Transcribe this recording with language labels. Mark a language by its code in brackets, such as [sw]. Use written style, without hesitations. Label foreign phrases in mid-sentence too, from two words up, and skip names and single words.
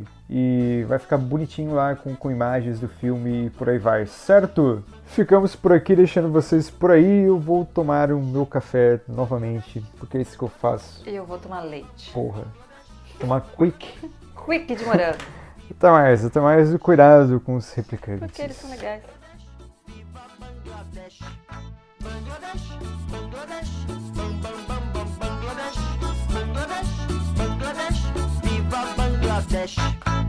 [pt] E vai ficar bonitinho lá com imagens do filme e por aí vai, certo? Ficamos por aqui, deixando vocês por aí. Eu vou tomar o meu café novamente, porque é isso que eu faço. E eu vou tomar leite. Porra. Tomar quick. Quick de morango. Até mais. E cuidado com os replicantes. Porque eles são legais. Bangladesh, Bangladesh, bang bang bang bang Bangladesh, Bangladesh, Bangladesh, viva Bangladesh.